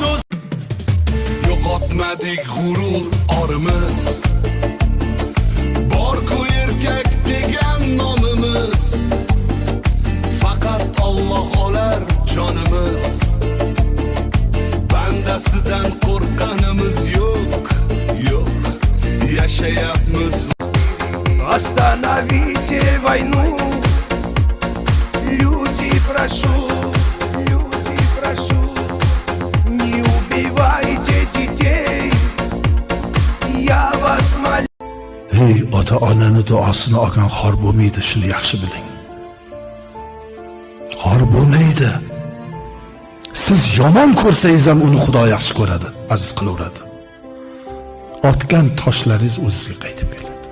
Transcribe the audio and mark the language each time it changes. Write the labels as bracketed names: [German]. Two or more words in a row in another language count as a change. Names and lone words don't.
[Uzbek] yo'qotmadik g'urur orimiz, bor-ku erkak degan nomimiz. Faqat Alloh olar jonimiz, bandasidan qo'rqqanimiz yo'q, yo'q, yashayapmiz. [Russian] Остановите войну, люди, прошу, не убивайте детей, я вас молю. [Uzbek] Hey, ota-onani duosini olgan xor bo'lmaydi, shuni yaxshi biling. Xor bo'lmaydi. Siz yomon ko'rsangiz ham uni Xudo yaxshi ko'radi, aziz qilaveradi. Otgan toshlaringiz o'zingizga qaytib keladi.